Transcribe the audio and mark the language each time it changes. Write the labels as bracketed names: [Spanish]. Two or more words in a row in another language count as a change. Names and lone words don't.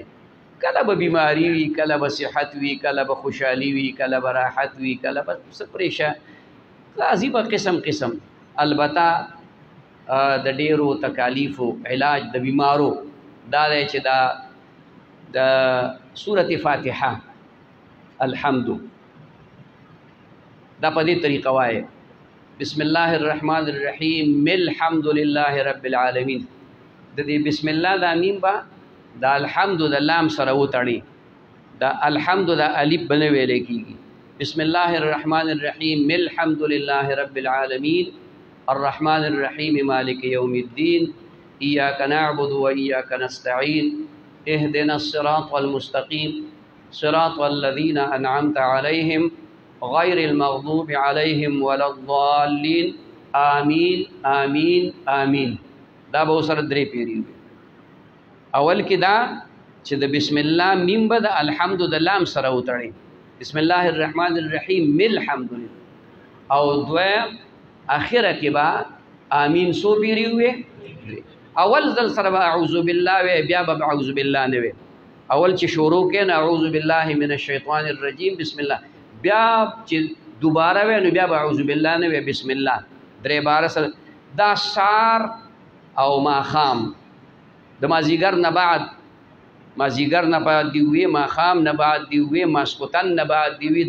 [Pashto] کله به بیماری وي، کله به صحت وي، کله به خوشحالي وي، کله به راحت وي، کله به څه پریشان، راځي به قسم. البته د ډېرو تکالیفو علاج د بیمارو دا دی چې دا د سورة فاتحه الحمد دا په دې طریقه وایي. [Arabic] بسم الله الرحمن الرحیم الحمد لله رب العالمین. [Pashto] د دې [Arabic] بسم الله [Pashto] دا میم با دا الحمد د لام سره وتړي. دا الحمد دا الف بنه ویل کیږي. [Arabic] بسم الله الرحمن الرحیم الحمد لله رب العالمین الرحمن الرحیم مالک یوم الدین ایاک نعبد و ایاک نستعین اهدنا الصراط المستقیم صراط الذین انعمت علیہم غیر المغضوب علیہم ولا الضالین آمین آمین آمین. [Pashto] دا به سره درې پیری وي. اول کې دا چې د [Arabic] بسم الله [Pashto] میم به د الحمد د لام سره وتړي. [Arabic] بسم الله الرحمن الرحیم الحمد لله. [Pashto] او دویم اخره کې با آمین سو پیری وي. اول ځل سره [Arabic] اعوذ بالله [Pashto] وي، بیا به [Arabic] اعوذ بالله [Pashto] نه وي. اول چې شروع کې نه [Arabic] اعوذ بالله من الشیطان الرجیم بسم الله، [Pashto] بیا چې دوباره وي نو بیا به [Arabic] اعوذ بالله [Pashto] نه وي [Arabic] بسم الله. [Pashto] درې بار سره دا سار او ماخام د مازیګر نه بعد، مازیګر نه بعد دی وي، ماخام نه بعد دی وي، ماسکوتن نه بعد دی وي.